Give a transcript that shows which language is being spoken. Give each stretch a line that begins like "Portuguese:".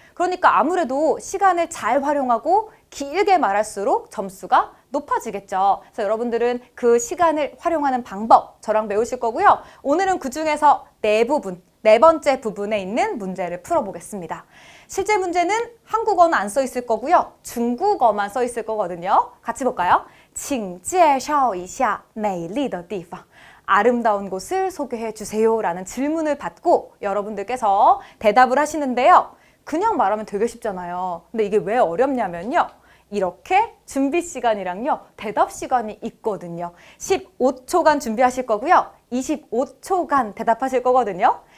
Korean: 그러니까 아무래도 시간을 잘 활용하고 길게 말할수록 점수가 높아지겠죠. 그래서 여러분들은 그 시간을 활용하는 방법 저랑 배우실 거고요. 오늘은 그중에서 네 번째 부분에 있는 문제를 풀어보겠습니다. 실제 문제는 한국어는 안 써 있을 거고요. 중국어만 써 있을 거거든요. 같이 볼까요?
Chinese: 请介绍一下美丽的地方.
Korean: 아름다운 곳을 소개해 주세요 라는 질문을 받고 여러분들께서 대답을 하시는데요. 그냥 말하면 되게 쉽잖아요. 근데 이게 왜 어렵냐면요, 이렇게 준비 시간이랑요, 대답 시간이 있거든요. 15초간 준비하실 거고요. 25초간 대답하실 거거든요.